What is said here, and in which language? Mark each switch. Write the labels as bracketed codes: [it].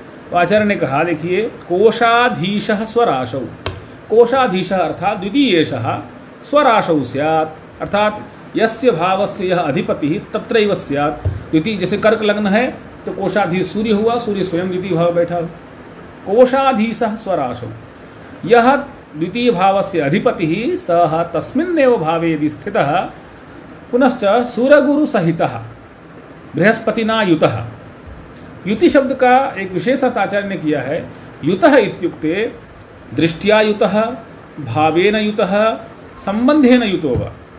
[hi] तो आचार्य ने कहा, देखिए, [sa] कोशाधीशः स्वराशौ, कोशाधीशः अर्थात द्वितीयेशः, स्वराशौ स्यात् अर्थात यस्य भावस्य यह अधिपति तत्रैव स्यात्। [hi] द्वितीय, जैसे कर्क लग्न है तो कोशाधीश सूर्य हुआ, सूर्य स्वयं द्वितीय भाव बैठा। [sa] कोशाधीशः स्वराशौ, यह द्वितीय भावस्य अधिपति सः तस्मिन्नेव भावे यदि स्थितः पुनश्च सुरगुरु सहितः बृहस्पतिना युतः। [hi] युति शब्द का एक विशेष अर्थ आचार्य ने किया है। [sa] युतः इत्युक्ते दृष्टिया युतः, भावेन युतः, संबंधेन युतो वा।